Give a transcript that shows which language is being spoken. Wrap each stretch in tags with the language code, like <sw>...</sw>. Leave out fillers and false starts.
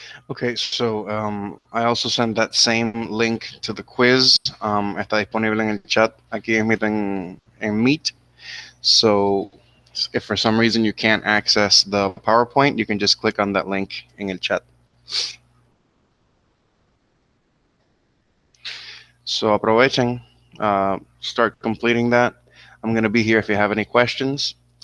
<en>Okay, so I also sent that same link to the quiz.</en> <es>Está disponible en el chat aquí en Meet.</es> <en>So if for some reason you can't access the PowerPoint, you can just click on that link in</en> <es>el chat.</es> <en>So</en> <es>aprovechen,</es> <en>start completing that. I'm going to be here if you have any questions.</en>